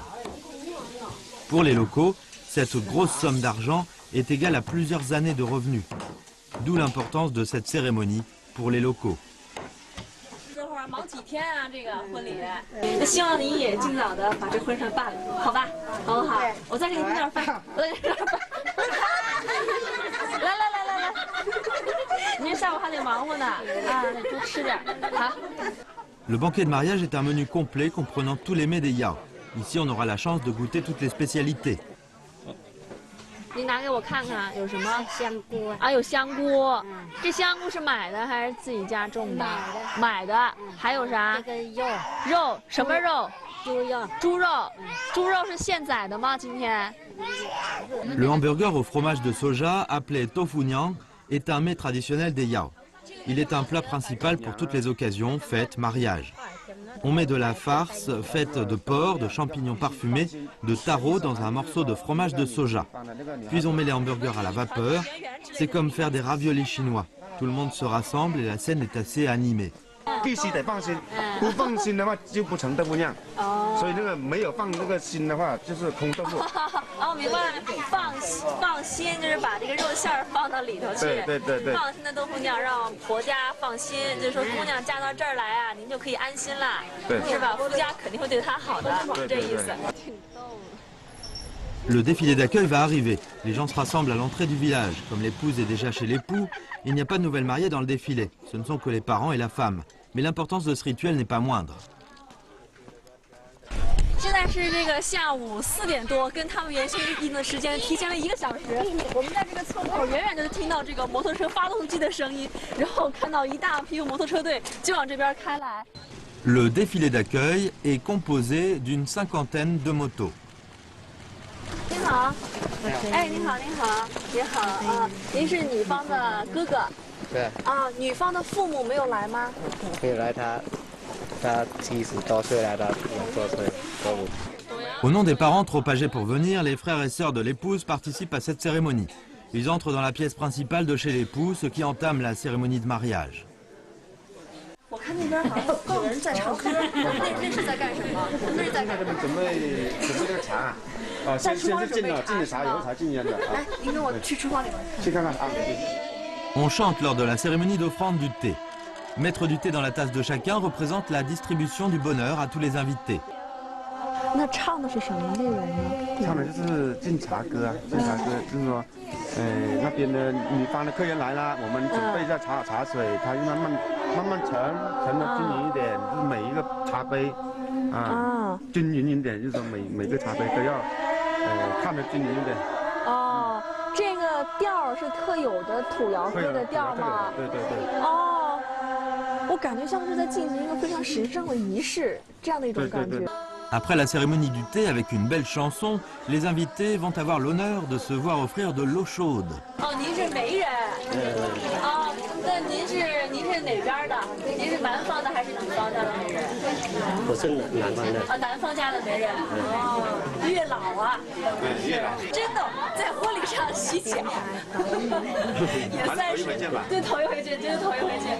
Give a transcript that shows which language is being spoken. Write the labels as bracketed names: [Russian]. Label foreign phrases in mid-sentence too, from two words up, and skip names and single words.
[French] Pour les locaux, cette grosse somme d'argent est égale à plusieurs années de revenus. D'où l'importance de cette cérémonie pour les locaux. [Chinese] 忙几天啊，这个婚礼，那希望您也尽早的把这婚事办了，好吧？好不好？我再给您弄点饭，我再给您弄点饭。来，您下午还得忙活呢，啊，多吃点，好。 [French] Le banquet de mariage est un menu complet comprenant tous les mets des Yao. Ici, on aura la chance de goûter toutes les spécialités. [Chinese] 您拿给我看看，有什么香菇啊？有香菇，这香菇是买的还是自己家种的？买的。还有啥？这个肉，什么肉？猪肉是现宰的吗？今天？ [French] Le hamburger au fromage de soja, appelé tofu niang, est un mets traditionnel des Yao. Il est un plat principal pour toutes les occasions, fêtes, mariages. On met de la farce faite de porc, de champignons parfumés, de taro dans un morceau de fromage de soja. Puis on met les hamburgers à la vapeur. C'est comme faire des raviolis chinois. Tout le monde se rassemble et la scène est assez animée. [Chinese] 必须得放心，不放心的话就不成豆腐酿。所以那个没有放那个心的话就是空豆腐。哦，明白了，放心就是把这个肉馅儿放到里头去。对。放心的豆腐酿让婆家放心，就是说姑娘嫁到这儿来啊，您就可以安心了，是吧？夫家肯定会对她好的，是这意思。挺逗的。 [French] Le défilé d'accueil va arriver. Les gens se rassemblent à l'entrée du village. Comme l'épouse est déjà chez l'époux, il n'y a pas de nouvelles mariées dans le défilé. Ce ne sont que les parents et la femme. Mais l'importance de ce rituel n'est pas moindre. [Chinese] 现在是这个下午4点多，跟他们原先预定的时间提前了1个小时。我们在这个村口远远的听到这个摩托车发动机的声音，然后看到一大批摩托车队就往这边开来。 [French] Le défilé d'accueil est composé d'une cinquantaine de motos. [Chinese] 您好，哎，您好，您好，您好啊，您是女方的哥哥。对啊，女方的父母没有来吗？没有来，他70多岁了，他2多岁，都不。 [French] Au nom des parents trop âgés pour venir, les frères et sœurs de l'épouse participent à cette cérémonie. Ils entrent dans la pièce principale de chez l'époux, ce qui entame la cérémonie de mariage. [Chinese] 我看那边好像有人在唱歌，那是在干什么？那是在干什么？准备这个茶。先是进了茶，以后才进烟的。来，您跟我去厨房里面。去看看啊。 [French] On chante lors de la cérémonie d'offrande du thé. Mettre du thé dans la tasse de chacun représente la distribution du bonheur à tous les invités. [Chinese] 那唱的是什么内容呢？唱的就是敬茶歌啊，敬茶歌就是说，那边的女方的客人来了，我们准备一下茶水，它就慢慢盛的均匀一点，就是每一个茶杯均匀一点，就是说每个茶杯都要看得均匀一点。哦，这个调是特有的土窑喝的调吗？对。哦，我感觉像是在进行一个非常神圣的仪式，这样的一种感觉。 [French] Après la cérémonie du thé avec une belle chanson, les invités vont avoir l'honneur de se voir offrir de l'eau chaude. [Chinese] 哦，您是媒人。哦，那您是哪边的？您是南方的还是女方家的媒人？我是南方的。啊，南方家的媒人。哦，月老啊。对，月老。真的在婚礼上洗脚，也算是对头一回见，真是头一回见。